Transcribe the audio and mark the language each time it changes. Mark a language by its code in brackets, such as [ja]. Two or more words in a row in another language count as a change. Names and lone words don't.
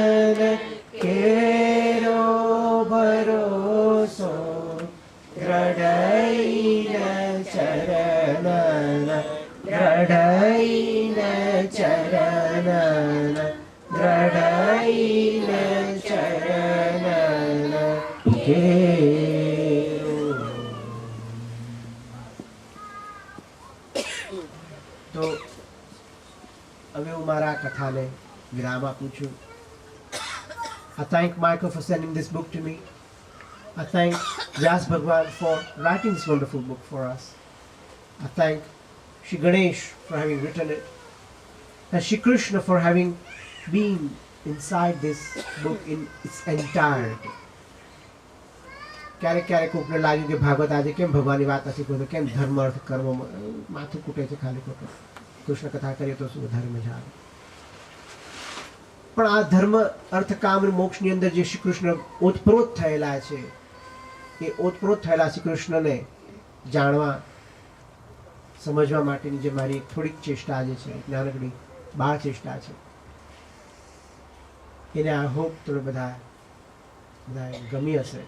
[hi] केरो भरोसो दृढ़ चरण दृढ़ चरण दृढ़ चरण केरो. [gu] તો હવે હું મારા કથાને વિરામ આપું છું. [en] I thank Michael for sending this book to me. I thank Vyas Bhagwan for writing this wonderful book for us. I thank Shri Ganesh for having written it, and Shri Krishna for having been inside this book in its entirety. [gu] ક્યારેક ક્યારેક કોકને લાગ્યું કે ભાગવત આજે કેમ ભગવાનની વાત નથી કરતો, કેમ ધર્મ અર્થ કર્મ માથું કૂટે છે ખાલી ખોટું, કૃષ્ણ કથા કરીએ તો શું વધારે મજા આવે. પણ આ ધર્મ અર્થ કામ અને મોક્ષની અંદર જે શ્રી કૃષ્ણ ઓતપ્રોત થયેલા છે, એ ઓતપ્રોત થયેલા શ્રી કૃષ્ણને જાણવા સમજવા માટેની જે મારી એક થોડીક ચેષ્ટા જે છે, નાનકડી બાળ ચેષ્ટા છે, એને આ હોપ તમે બધા ગમી હશે.